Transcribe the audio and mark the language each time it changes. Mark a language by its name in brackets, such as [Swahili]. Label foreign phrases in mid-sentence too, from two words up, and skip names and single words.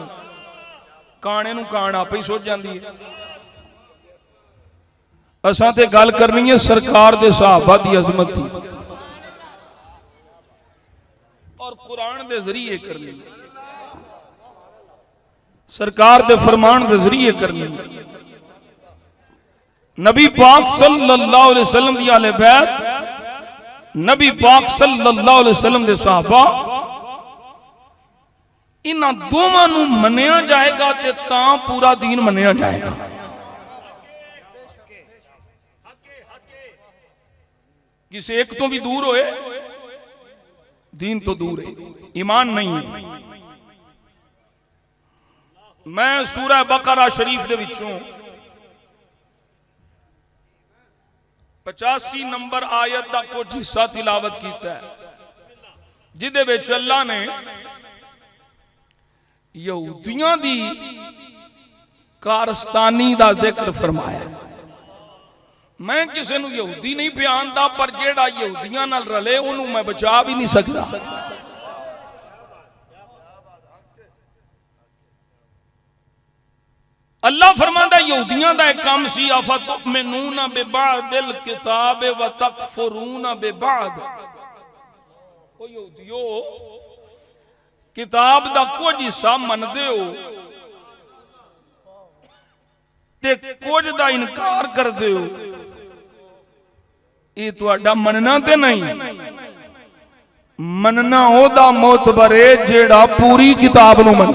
[Punjabi] کانے نوں کان آپے ہی سوچ جاتی ہے۔ اساں تے گل کرنی ہے سرکار دے صحابہ دی عظمت دی. قرآن دے ذریعے کرنی، سرکار دے فرمان دے ذریعے کرنی. نبی پاک [Arabic] صلى الله عليه وسلم [Punjabi] دی آل بیت، نبی پاک [Arabic] صلى الله عليه وسلم [Punjabi] دے صحابہ، انہاں دوواں نوں منیا جائے گا تے تاں پورا دین منیا جائے گا. کسی ایک توں بھی دور ہوئے دین توں دور ہے، ایمان نہیں ہے. میں سورہ بقرہ شریف دے وچوں 85 نمبر آیت کا کچھ حصہ تلاوت کیا ہے, جدے وچ اللہ نے یہودیوں دی کارستانی دا ذکر فرمایا. میں کسی نوں یہودی نہیں بیاندا، پر جیہڑا یہودیوں نال رلے انہوں میں بچا بھی نہیں سکتا. اللہ فرماندا یہودیوں کا ایک کام سی, [Arabic] أفتؤمنون ببعض الكتاب وتكفرون ببعض. [Punjabi] او یہودیو، کتاب دا کچھ حصہ مندے ہو تے کچھ دا انکار کردے ہو. یہ تہاڈا مننا تے نہیں، مننا اودا معتبر ہے جیہڑا پوری کتاب نوں منے.